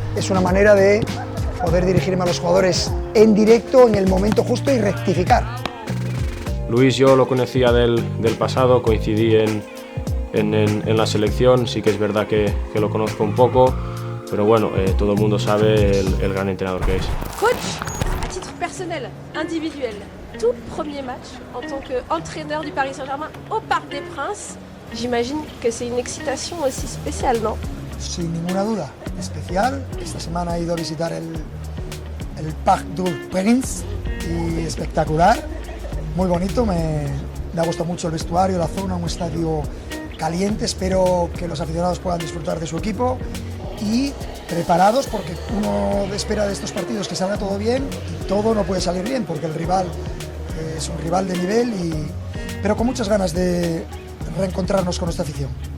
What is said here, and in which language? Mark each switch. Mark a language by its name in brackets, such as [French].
[Spanish] Es una manera de poder dirigirme a los jugadores en directo, en el momento justo y rectificar. Luis yo lo conocía del pasado, coincidí en la selección, sí que es verdad que lo conozco un poco, pero bueno, todo el mundo sabe el gran entrenador que es. [French] Coach, à titre personnel, individuel, tout premier match en tant qu'entraîneur du Paris Saint-Germain au Parc des Princes, j'imagine que c'est une excitation aussi spéciale, ¿no? [Spanish] Sin ninguna duda, especial. Esta semana he ido a visitar el Parc des Princes y espectacular, muy bonito, me ha gustado mucho el vestuario, la zona, un estadio caliente. Espero que los aficionados puedan disfrutar de su equipo y preparados, porque uno espera de estos partidos que salga todo bien y todo no puede salir bien porque el rival es un rival de nivel, pero con muchas ganas de reencontrarnos con nuestra afición.